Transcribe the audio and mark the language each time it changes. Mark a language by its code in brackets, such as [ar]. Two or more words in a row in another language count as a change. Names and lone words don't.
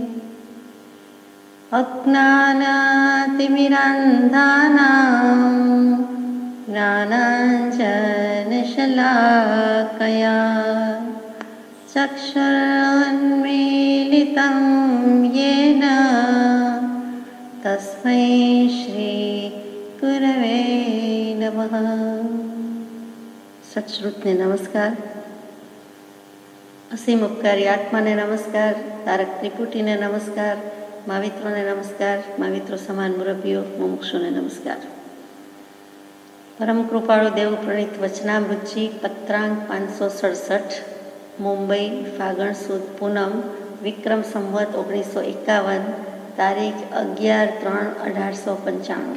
[sa] अज्ञानातिमिरान्धानां ज्ञानाञ्जनशलाकया चक्षुरुन्मीलितं येन तस्मै श्रीगुरवे नमः। [gu] સત્શ્રુતને નમસ્કાર, અસીમ ઉપકારી આત્માને નમસ્કાર, તારક ત્રિપુટીને નમસ્કાર, માવિત્રોને નમસ્કાર, माविત્રો સમાન મુરબ્બીઓ મુમુક્ષુને નમસ્કાર। પરમ કૃપાળુ દેવ પ્રણીત વચનામૃતજી પત્રાંક 567 મુંબઈ ફાગણ સુદ પૂનમ વિક્રમ સંવત 1951 તારીખ 11/3/1895।